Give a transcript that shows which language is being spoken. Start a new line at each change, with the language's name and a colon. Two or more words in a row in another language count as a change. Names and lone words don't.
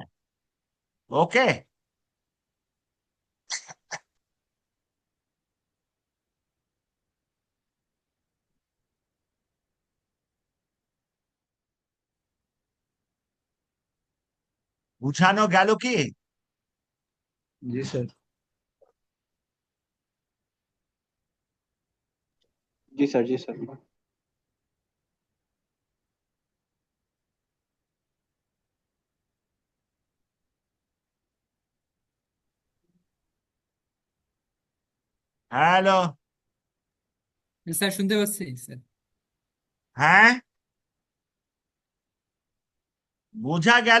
Bangla: ওকে, বুঝানো গেল কি?
Hindi: जी सर। जी सर, जी सर।
Bangla: হ্যালো, স্যার শুনতে পাচ্ছি স্যার। হ্যাঁ, বোঝা গেল?